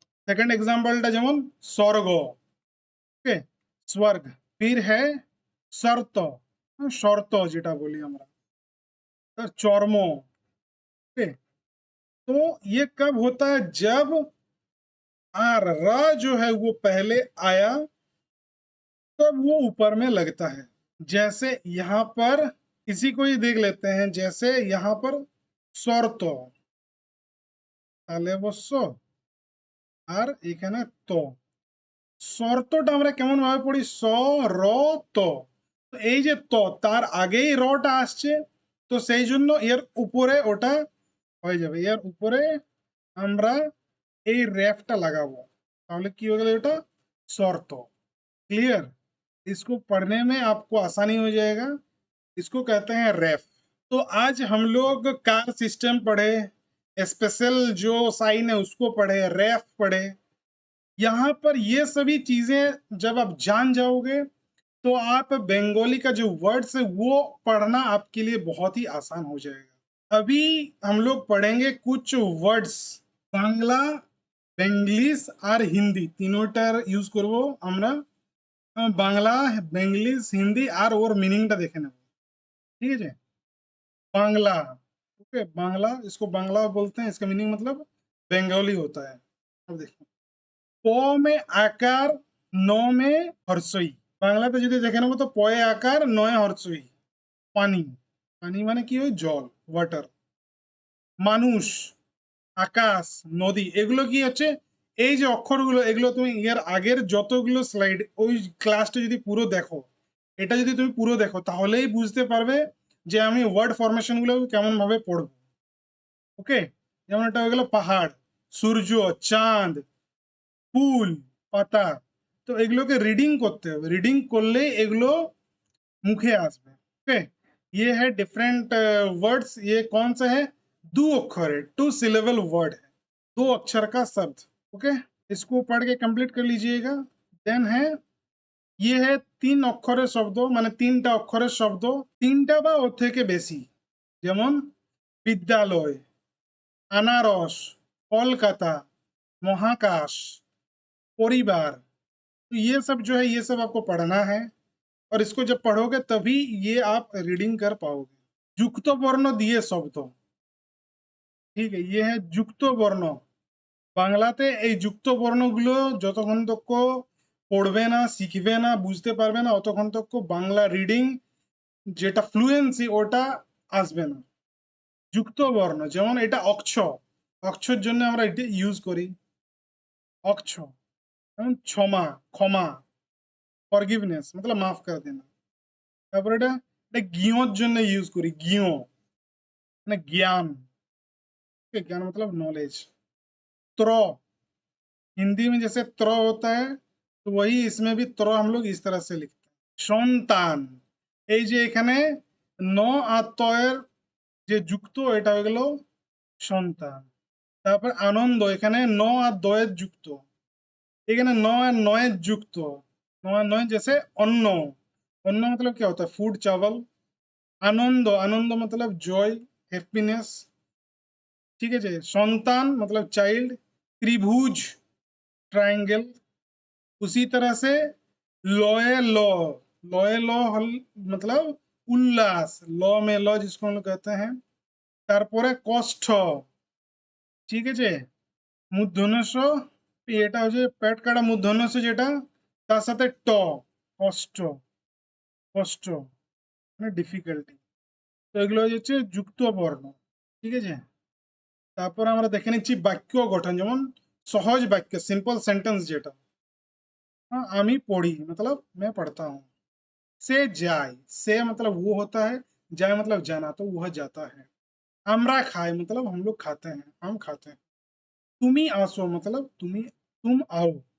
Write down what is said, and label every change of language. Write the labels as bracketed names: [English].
[Hindi] Second example जेमन स्वर्ग, okay, स्वर्ग, फिर है शर्त, शर्त जेटा बोली हमरा, तो चर्म। ओके, तो ये कब होता है, जब आर र जो है वो पहले आया तब वो ऊपर में लगता है। [Bangla] जैसे यहाँ पर इसी को ही देख लेते हैं, जैसे यहाँ पर শর্ত, তাহলে অবশ্য আর এখানে তো, শর্তটা আমরা কেমন ভাবে পড়ি, স র ত, তো এই যে ত তার আগেই রটা আসছে, তো সেই জন্য এর উপরে ওটা হয়ে যাবে, এর উপরে আমরা এই রেফটা লাগাবো, তাহলে কি হয়ে গেল, এটা শর্ত। [Hindi] क्लियर? इसको पढ़ने में आपको आसानी हो जाएगा, इसको कहते हैं रेफ। तो आज हम लोग कार सिस्टम पढ़े, स्पेशल जो साइन है उसको पढ़े, रेफ पढ़े। यहाँ पर ये सभी चीजें जब आप जान जाओगे तो आप बंगाली का जो वर्ड्स है वो पढ़ना आपके लिए बहुत ही आसान हो जाएगा। अभी हम लोग पढ़ेंगे कुछ वर्ड्स, बांग्ला, बेंगलिश और हिंदी [Bangla] तीनोटार यूज करबो আমরা। বাংলা, বেঙ্গলিশ, হিন্দি আর ওর মিনিংটা দেখে নেব, ঠিক আছে। [Hindi] बांग्ला, ओके, बांग्ला, इसको बांग्ला बोलते हैं, इसका मीनिंग मतलब बंगाली होता है। अब देखो, प में आकार, न में हर्षई, [Bangla] বাংলাতে যদি দেখে নেবো তো পয়ে আকার, নয়ে হর্ষই, পানি, পানি মানে কি হয়, জল, ওয়াটার। মানুষ, আকাশ, নদী, এগুলো কি হচ্ছে, এই যে অক্ষরগুলো, এগুলো তুমি এর আগের যতগুলো স্লাইড ওই ক্লাসটা যদি পুরো দেখো, এটা যদি তুমি পুরো দেখো তাহলেই বুঝতে পারবে যে আমি ওয়ার্ড ফরমেশন গুলো কেমন ভাবে পড়বো। ওকে, যেমন এটা হয়ে গেল পাহাড়, সূর্য, চাঁদ, ফুল, পাতা। তো এগুলোকে রিডিং করতে হবে, রিডিং করলে এগুলো मुखे आसमे। [Hindi] ओके, ये है डिफरेंट वर्ड्स। ये कौन सा है? दो अक्षर है, टू सिलेबल वर्ड है, दो अक्षर का शब्द। ओके, इसको पढ़ के कंप्लीट कर लीजिएगा। देन है, ये है तीन अक्षर शब्द, माने तीन टा अक्षर शब्द, तीन टा बा ओर थेके बेशी, जेमन विद्यालय, अनारस, कोलकाता, महाकाश, परिवार। तो ये सब जो है, ये सब आपको पढ़ना है, और इसको जब पढ़ोगे तभी ये आप रीडिंग कर पाओगे। [Bangla] যুক্ত বর্ণ দিয়ে শব্দ, ঠিক আছে, ये है যুক্ত বর্ণ। বাংলাতে এই যুক্ত বর্ণগুলো যতক্ষণ তক পড়বে না, শিখবে না, বুঝতে পারবে না, অতক্ষণ তক বাংলা রিডিং যেটা ফ্লুয়েন্সি ওটা আসবে না। যুক্ত বর্ণ, যেমন এটা অক্ষ, অক্ষর জন্য আমরা এটা ইউজ করি, অক্ষ। যেমন क्षमा, ক্ষমা, ফরগিভনেস मतलब মাফ করে দেনা। তারপর এটা এটা জ্ঞর জন্য ইউজ করি, জ্ঞ মানে জ্ঞান, ज्ञान मतलब नॉलेज। [Hindi] त्र, हिंदी में जैसे त्र होता है, तो वही इसमें भी त्र हम लोग इस तरह से लिखते हैं। [Bangla] সন্তান, এই যে এখানে ন আর তয়ের যে যুক্ত, এটা হয়ে গেল সন্তান। তারপর আনন্দ, এখানে ন আর দয়ের যুক্ত, এখানে ন আর নয়ের যুক্ত, ন আর নয় जैसे অন্ন, অন্ন [Hindi] मतलब क्या होता है? फूड, चावल। आनंद, आनंद मतलब जॉय, हैप्पीनेस। ठीक है जी। संतान मतलब चाइल्ड। त्रिभुज, ट्रायंगल। उसी तरह से लॉय लॉ, लॉय लॉ मतलब उल्लास, लॉ में लॉ जिसको हम लोग कहते हैं। [Bangla] তারপরে কষ্ঠ, ঠিক আছে, মূর্ধন্য ষ, এটা হচ্ছে পেট কাটা মূর্ধন্য ষ, যেটা তার সাথে ট, কষ্ট, কষ্ট মানে ডিফিকাল্টি। তো এগুলো হচ্ছে যুক্ত বর্ণ, ঠিক আছে। তারপর আমরা দেখে নিচ্ছি বাক্য গঠন, যেমন সহজ বাক্য, সিম্পল সেন্টেন্স যেটা। [Hindi] हाँ, [Bangla] আমি পড়ি [Hindi] मतलब मैं पढ़ता हूँ। से जाए, से मतलब वो होता है, जाए मतलब जाना, तो वह जाता है। [Bangla] আমরা খাই [Hindi] मतलब हम लोग खाते हैं, हम खाते हैं। [Bangla] তুমি আসো [Hindi] मतलब तुम आओ।